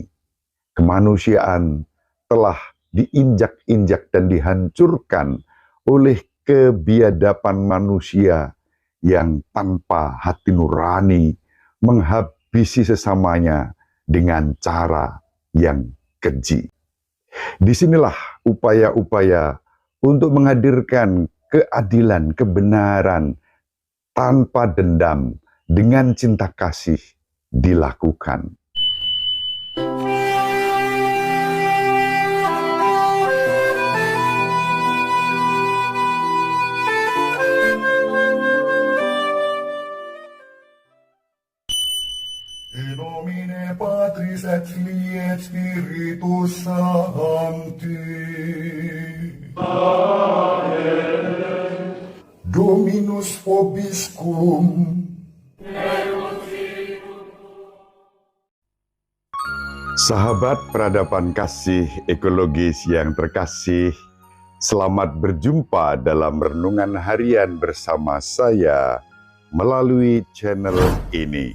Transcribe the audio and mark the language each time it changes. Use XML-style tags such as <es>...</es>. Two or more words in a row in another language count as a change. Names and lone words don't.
<id>Kemanusiaan telah diinjak-injak dan dihancurkan oleh kebiadaban manusia yang tanpa hati nurani menghabisi sesamanya dengan cara yang keji. Disinilah upaya-upaya untuk menghadirkan keadilan, kebenaran tanpa dendam dengan cinta kasih dilakukan.</id> <la>In nomine Patris et Filii et Spiritus Sancti. Amen. Dominus vobiscum.</la> <id>Sahabat peradaban kasih ekologis yang terkasih, selamat berjumpa dalam renungan harian bersama saya melalui channel ini.</id>